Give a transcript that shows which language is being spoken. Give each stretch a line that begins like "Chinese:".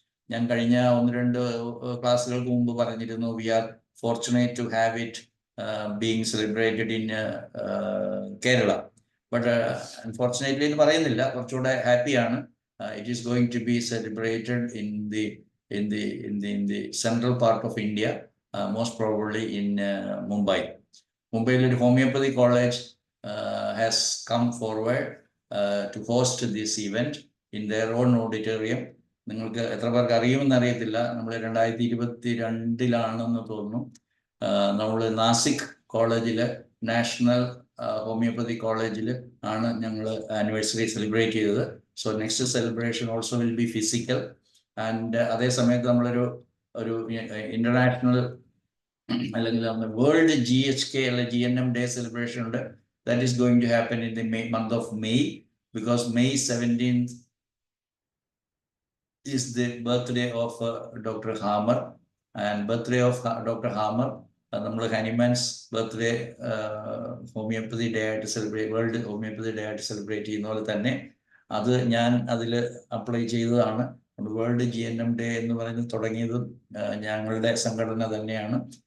Malayalam: ഞാൻ കഴിഞ്ഞ 1-2 ക്ലാസ്സുകൾക്ക് മുമ്പ് പറഞ്ഞിരുന്നു,
English: we are fortunate to have it being celebrated in Kerala,
Malayalam: but unfortunately എന്ന് പറയുന്നില്ല, കുറച്ചുകൂടെ ഹാപ്പിയാണ്.
English: It is going to be celebrated in the central part of India, most probably in Mumbai. Mumbai ഒരു homeopathy college has come forward to host this event in their own auditorium.
Malayalam: നിങ്ങൾക്ക് എത്ര പേർക്ക് അറിയുമെന്ന് അറിയത്തില്ല, നമ്മൾ 2022 തോന്നുന്നു നമ്മൾ നാസിക് കോളേജില്, നാഷണൽ ഹോമിയോപ്പതി കോളേജിൽ ആണ് ഞങ്ങൾ ആനിവേഴ്സറി സെലിബ്രേറ്റ് ചെയ്തത്.
English: So next celebration also will be physical.
Malayalam: And അതേ സമയത്ത് നമ്മളൊരു ഇന്റർനാഷണൽ അല്ലെങ്കിൽ വേൾഡ് GHK അല്ലെ GNM ഡേ സെലിബ്രേഷൻ ഉണ്ട്.
English: That is going to happen in the month of May, because May 17th is the birthday of Dr. Hammer, and birthday of Dr.
Malayalam: Hammer നമ്മൾ ഹനിമാൻസ് birthday homeopathy day ആയിട്ട് celebrate, world homeopathy day ആയിട്ട് celebrate ചെയ്യുന്ന പോലെ തന്നെ അത് ഞാൻ അതിൽ apply ചെയ്തതാണ്. വേൾഡ് GNM ഡേ എന്ന് പറയുന്നത് തുടങ്ങിയതും ഞങ്ങളുടെ സംഘടന തന്നെയാണ്.